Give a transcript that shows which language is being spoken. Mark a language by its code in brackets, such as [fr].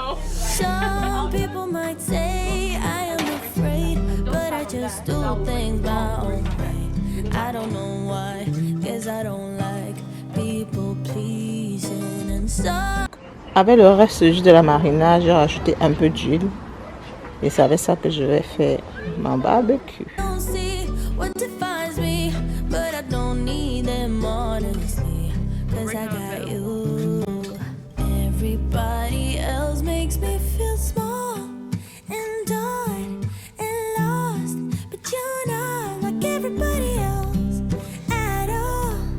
[en] Some people might say I am afraid, but I just do things my own way. I don't know why, 'cause I don't like people pleasing and stuff. [fr] Avec le reste juste de la marinade, j'ai rajouté un peu d'huile. Et c'est avec ça que je vais faire mon barbecue. [en] I don't see what defines me, but I don't need them honestly, 'cause I got you. Everybody else makes me feel small and done and lost, but you're not like everybody else at all.